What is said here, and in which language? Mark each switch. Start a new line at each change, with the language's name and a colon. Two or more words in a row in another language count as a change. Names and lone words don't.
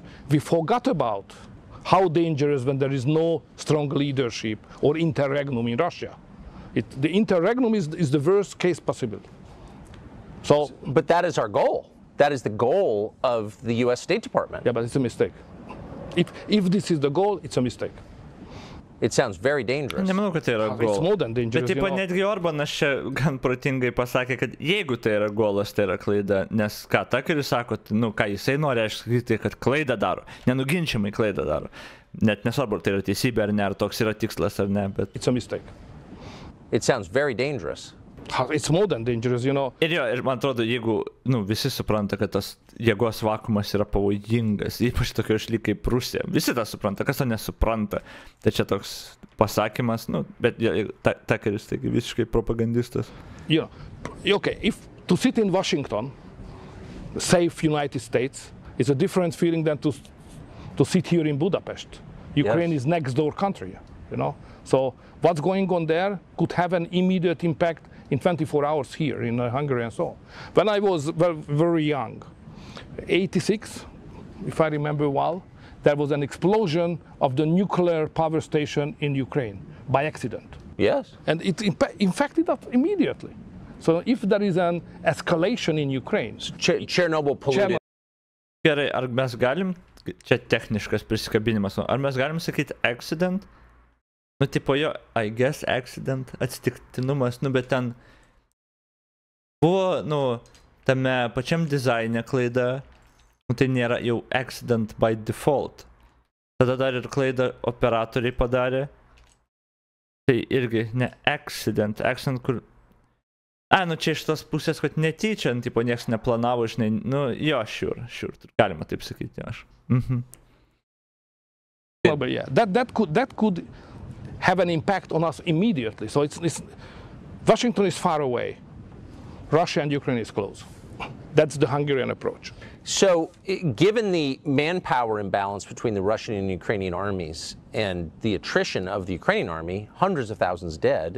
English: We forgot about how dangerous when there is no strong leadership or interregnum in Russia. The interregnum is the worst case possible. So, but that is our goal. That is the goal of the U.S. State Department. Yeah, but it's a mistake. If this is the goal, it's a mistake. It sounds very dangerous.
Lithuanian: Nemanau, kad tai yra
English: It's goal. more than dangerous.
Lithuanian: Bet taip, netgi Orbanas čia gan protingai pasakė, kad jeigu tai yra golas, tai yra klaida. Nes ką Takeris sako, nu ką jisai nori, aš sakyti, kad klaidą daro. Nenuginčiamai klaidą daro. Net nesvarbu, ar tai yra teisybė ar ne, ar toks yra tikslas ar ne, bet...
English: It's a mistake. It sounds very dangerous. It's more than dangerous, you know.
Lithuanian: Ir jo, ir man atrodo, jeigu, nu, visi supranta, kad tas jėgos vakuumas yra pavojingas, ypač tokio šaly kaip Rusija. Visi tą supranta, kas to nesupranta. Tai čia toks pasakymas, nu, bet Takeris, taigi visiškai propagandistas.
English: You know, okay, if to sit in Washington, safe United States, is a different feeling than to sit here in Budapest. Ukraine is next door country, you know. So what's going on there could have an immediate impact in 24 hours here in Hungary and so on. When I was very young, 86, if I remember well, there was an explosion of the nuclear power station in Ukraine by accident. Yes. And it infected us immediately. So if there is an escalation in Ukraine... Chernobyl polluted.
Lithuanian: Gerai, ar mes galim, čia techniškas prisikabinimas, ar mes galim sakyti accident? Nu, tipo jo,
English: I guess accident,
Lithuanian: atsitiktinumas, nu, bet ten buvo, nu, tame pačiam dizaine klaida, nu, tai nėra jau
English: accident by default.
Lithuanian: Tada dar ir klaidą operatoriai padarė. Tai irgi ne accident kur... Nu, čia iš tos pusės, kad netyčia, tipo, nieks neplanavo, žinai, nu, jo, sure, galima taip sakyti, aš.
English: But yeah, that could have an impact on us immediately. So Washington is far away. Russia and Ukraine is close. That's the Hungarian approach. So, given the manpower imbalance between the Russian and Ukrainian armies and the attrition of the Ukrainian army, hundreds of thousands dead.